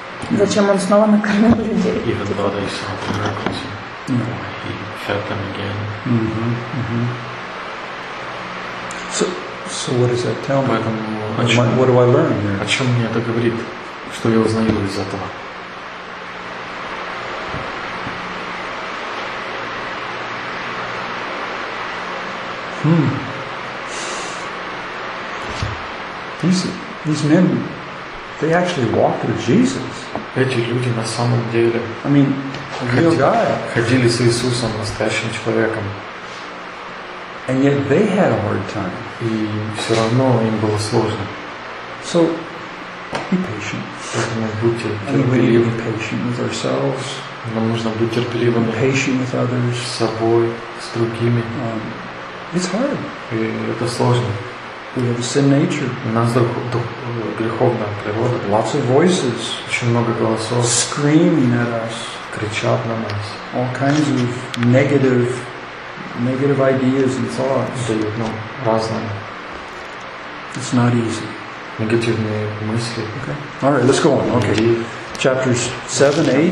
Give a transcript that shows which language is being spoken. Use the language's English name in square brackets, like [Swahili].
[Russian] Зачем он снова накормил людей? [English] Even though they saw the miracles, he fed them again. So what does that tell me? What do I learn here? [Russian] О чем мне это говорит? Что я узнаю из этого? [English] These men, they actually walked with Jesus. [Russian] Эти люди на самом деле. [English] I mean, a real guy. [Russian] Ходили с Иисусом, настоящим человеком. [English] And yet they had a hard time. [Russian] И все равно им было сложно. [English] So be patient. [Russian] Поэтому будьте терпеливы. [English] We need to be patient with ourselves. [Russian] Нам нужно быть терпеливыми. [English] Be patient with others. [Russian] С собой, с другими. [English] It's hard. [Russian] И это сложно. [English] We have a sin nature. [Russian] У нас греховная природа. [English] Lots of voices. [Russian] Очень много голосов. [English] Screaming at us. [Russian] Кричат на нас. [English] All kinds of negative ideas and thoughts. [Russian] Дают нам разные. [English] It's not easy. [Russian] Негативные мысли. [English] Okay. All right, let's go on. Okay. Chapters 7, 8.